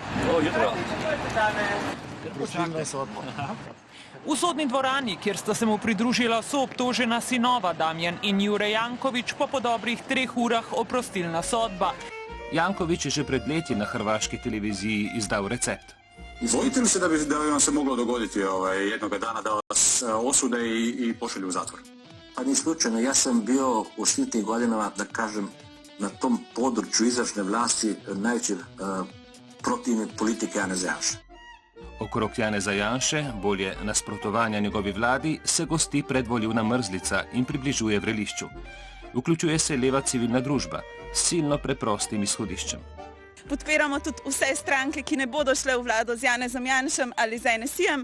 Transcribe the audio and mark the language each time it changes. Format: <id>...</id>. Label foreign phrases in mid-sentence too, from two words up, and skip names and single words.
<sl>V sodni dvorani, kjer sta se mu pridružila soobtožena sinova Damjan in Jure Janković, po dobrih 3 urah oprostilna sodba. Janković je že pred leti na hrvaški televiziji izdal recept.</sl> <hr>Bojite li se da bi vam se moglo dogoditi jednoga dana da vas osude i pošalju u zatvor? Pa ni slučajno, ja sam bio u svim tih godinama, da kažem, na tom području izvršne vlasti najveći protivnik politike Janeza Janše.</hr> <sl>Okrog Janeza Janše, bolje nasprotovanja njegovi vladi, se gosti predvoljivna mrzlica in približuje vrelišču. Vključuje se leva civilna družba s silno preprostim izhodiščem. Podpiramo tudi vse stranke, ki ne bodo šle v vlado z Janezom Janšem ali z NSI-jem.</sl>